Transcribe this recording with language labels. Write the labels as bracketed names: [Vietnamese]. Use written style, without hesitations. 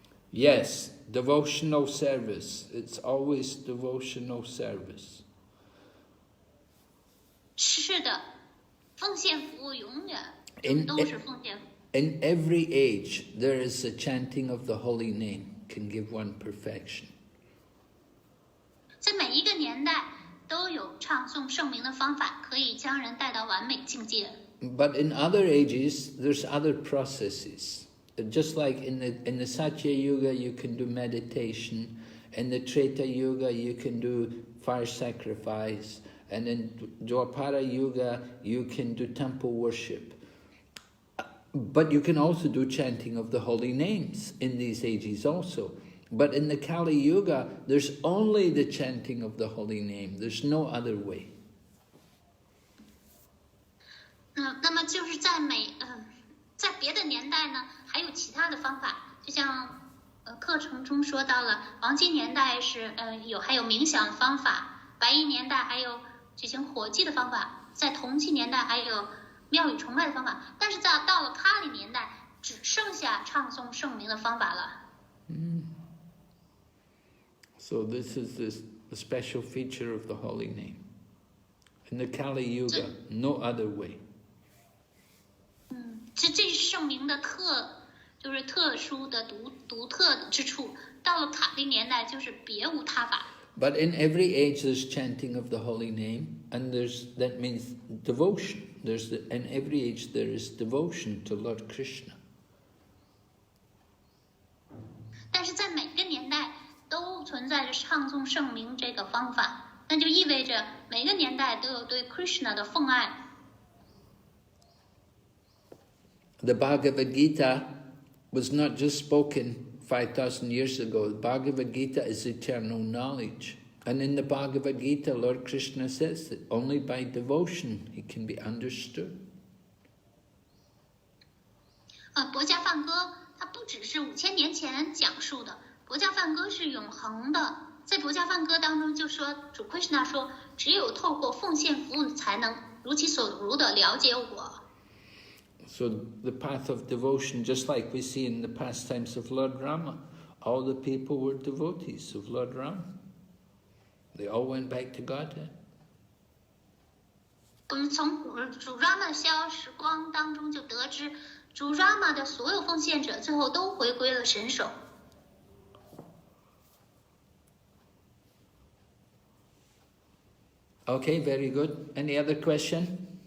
[English] Yes, devotional service. It's always devotional service. [Chinese] 是的，奉献服务永远都是奉献服务。 [English] In every age, there is a chanting of the holy name can give one perfection. [Chinese] 在每一个年代都有唱诵圣名的方法，可以将人带到完美境界。 [English] But in other ages, there's other processes. Just like in the Satya Yuga, you can do meditation. In the Treta Yuga, you can do fire sacrifice. And in Dwapara Yuga, you can do temple worship. But you can also do chanting of the holy names in these ages also. But in the Kali Yuga, there's only the chanting of the holy name. There's no other way. [Chinese] 那么就是在别的年代呢，还有其他的方法，就像课程中说到了，黄金年代是还有冥想的方法，白银年代还有举行火祭的方法，在铜器年代还有庙宇崇拜的方法，但是到了卡里年代，只剩下唱诵圣名的方法了。 [English] So this is the special feature of the holy name. In the Kali Yuga, no other way. [Chinese] 这是圣名的就是特殊的独特之处。到了卡利年代，就是别无他法。 [English] But in every age there's chanting of the holy name, and that means devotion. In every age there is devotion to Lord Krishna. [Chinese] 但是在每个年代都存在着唱诵圣名这个方法，那就意味着每个年代都有对 Krishna 的奉爱。 [English] The Bhagavad Gita was not just spoken 5,000 years ago. The Bhagavad Gita is eternal knowledge. And in the Bhagavad Gita, Lord Krishna says that only by devotion he can be understood. [Chinese] 薄伽梵歌它不只是5000年前讲述的，薄伽梵歌是永恒的。在薄伽梵歌当中就说，主 Krishna 说，只有透过奉献服务才能如其所如的了解我。 [English] So the path of devotion, just like we see in the pastimes of Lord Rama, all the people were devotees of Lord Rama. They all went back to Godhead. [Chinese] 我们从主 Rama 的逍遥时光当中就得知，主 Rama 的所有奉献者最后都回归了神手。 [English] Okay, very good. Any other question?